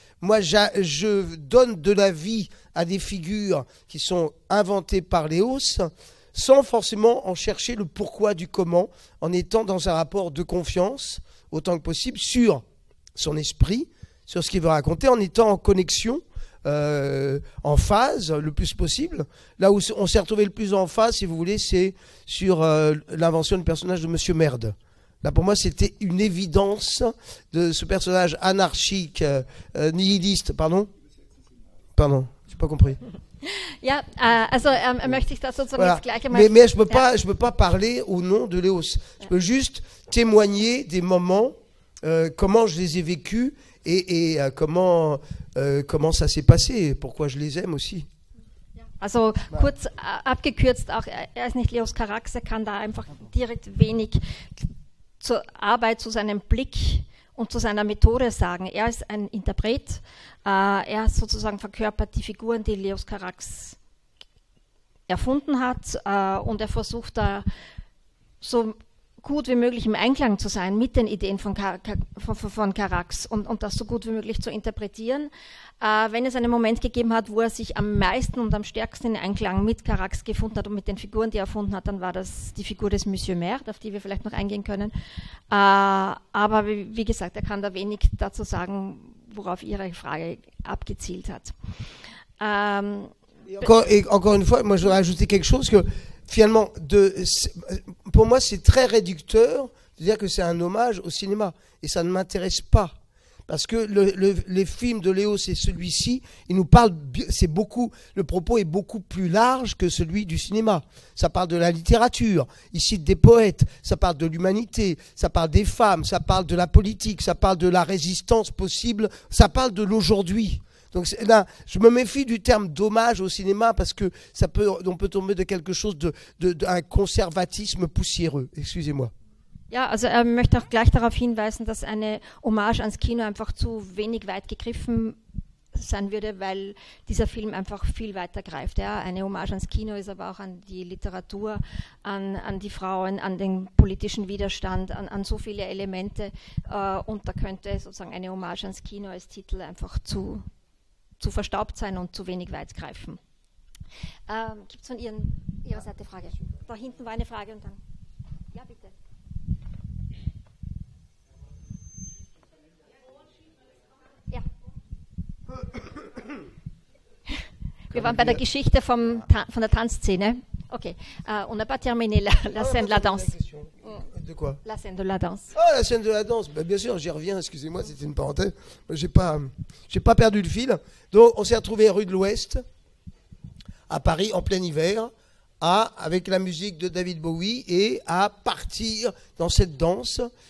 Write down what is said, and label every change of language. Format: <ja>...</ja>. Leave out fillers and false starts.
<fr>Moi, je donne de la vie à des figures qui sont inventées par Léos, sans forcément en chercher le pourquoi du comment, en étant dans un rapport de confiance, autant que possible, sur son esprit, sur ce qu'il veut raconter, en étant en connexion, en phase le plus possible. Là où on s'est retrouvé le plus en phase, si vous voulez, c'est sur l'invention du personnage de Monsieur Merde. Là, pour moi, c'était une évidence de ce personnage anarchique, nihiliste. Pardon, j'ai pas compris.</fr> <de>Ja, also möchte ich das sozusagen</de> <fr>Voilà.</fr> <de>jetzt gleich einmal...</de> <fr>Mais je peux pas parler au nom de Léos. Je peux juste témoigner des moments, comment je les ai vécus et comment ça s'est passé, pourquoi je les aime aussi.</fr> <de>Also kurz abgekürzt, auch er ist nicht Leos Carax, er kann da einfach direkt wenig zur Arbeit, zu seinem Blick und zu seiner Methode sagen. Er ist ein Interpret, er sozusagen verkörpert die Figuren, die Leos Carax erfunden hat, und er versucht da so gut wie möglich im Einklang zu sein mit den Ideen von Carax und das so gut wie möglich zu interpretieren. Wenn es einen Moment gegeben hat, wo er sich am meisten und am stärksten in Einklang mit Carax gefunden hat und mit den Figuren, die er erfunden hat, dann war das die Figur des Monsieur Maire, auf die wir vielleicht noch eingehen können. Aber wie gesagt, er kann da wenig dazu sagen, worauf Ihre Frage abgezielt hat.</de> <fr>Encore une fois, moi je voudrais ajouter quelque chose que finalement, pour moi c'est très réducteur de dire que c'est un hommage au cinéma et ça ne m'intéresse pas. Parce que les films de Léos et celui-ci, il nous parle, le propos est beaucoup plus large que celui du cinéma. Ça parle de la littérature, il cite des poètes, ça parle de l'humanité, ça parle des femmes, ça parle de la politique, ça parle de la résistance possible, ça parle de l'aujourd'hui. Donc là, je me méfie du terme d'hommage au cinéma parce que on peut tomber de quelque chose d'un conservatisme poussiéreux. Excusez-moi.</fr> <de>Ja, also er möchte auch gleich darauf hinweisen, dass eine Hommage ans Kino einfach zu wenig weit gegriffen sein würde, weil dieser Film einfach viel weiter greift. Ja. Eine Hommage ans Kino ist aber auch an die Literatur, an die Frauen, an den politischen Widerstand, an so viele Elemente. Und da könnte sozusagen eine Hommage ans Kino als Titel einfach zu verstaubt sein und zu wenig weit greifen. Gibt es von Ihrer Seite Frage? Da hinten war eine Frage und dann... Ja, bitte. Ja. Wir waren bei der Geschichte von der Tanzszene. Ok.</de> <fr>On n'a pas terminé la scène de la danse. De quoi? La scène de la danse. Ah, la scène de la danse. Bien sûr, j'y reviens. Excusez-moi, c'était une parenthèse. J'ai pas perdu le fil. Donc, on s'est retrouvé rue de l'Ouest, à Paris, en plein hiver, avec la musique de David Bowie, et à partir dans cette danse.</fr>